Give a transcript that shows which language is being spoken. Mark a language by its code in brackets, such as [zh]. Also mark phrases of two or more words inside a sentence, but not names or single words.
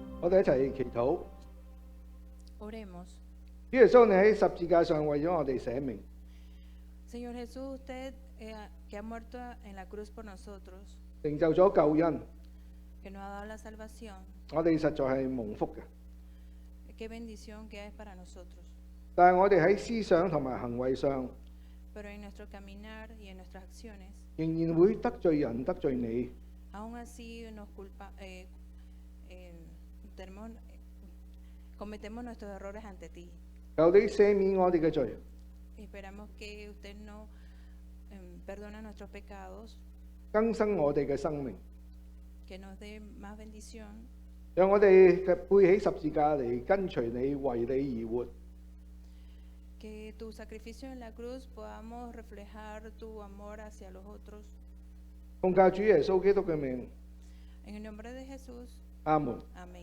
[yue] 我哋一齊祈禱。 [es] Oremos. [yue] 主耶穌，你喺十字架上為咗我哋捨命， [es] Señor Jesús, usted que ha muerto en la cruz por nosotros, [yue] 成就咗救恩， [es] que nos ha dado la salvación, [yue] 我哋實在係蒙福嘅。 [es] qué bendición que es para nosotros. [yue] 但係我哋喺思想同埋行為上， [es] Pero en nuestro caminar y en nuestras acciones, [yue] 仍然會得罪人、得罪你。 [es] aún así cometemos nuestros errores ante ti. [yue] 求你赦免我哋嘅罪， [es] Esperamos que usted no perdone nuestros pecados, [yue] 更新我哋嘅生命， [es] que nos dé más bendición, [yue] 讓我哋嘅背起十字架嚟跟隨你，為你而活。 [es] que tu sacrificio en la cruz podamos reflejar tu amor hacia los otros. [yue] 奉教主耶穌基督嘅名， [es] En el nombre de Jesús, [yue] 阿門。 [es] amén.